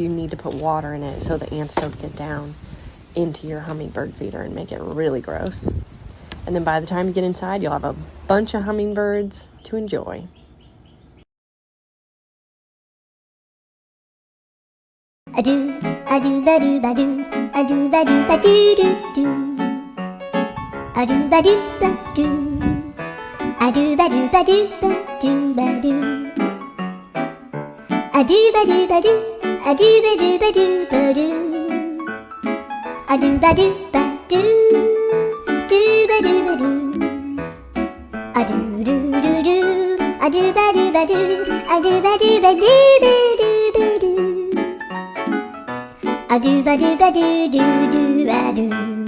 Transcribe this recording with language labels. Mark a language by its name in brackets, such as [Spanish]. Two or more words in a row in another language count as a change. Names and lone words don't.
[English] You need to put water in it so the ants don't get down into your hummingbird feeder and make it really gross. And then by the time you get inside, you'll have a bunch of hummingbirds to enjoy. A do, ba do, ba do, ba do, a do, ba do, ba do, do, do. a do ba do ba do, a do ba do ba do ba do ba do, a do ba do ba do, a do ba do ba do ba do, a do ba do ba do, do ba do ba do, a do do do do, a do ba do ba do, a do ba do ba do ba do ba do, a do ba do ba do do do ba do.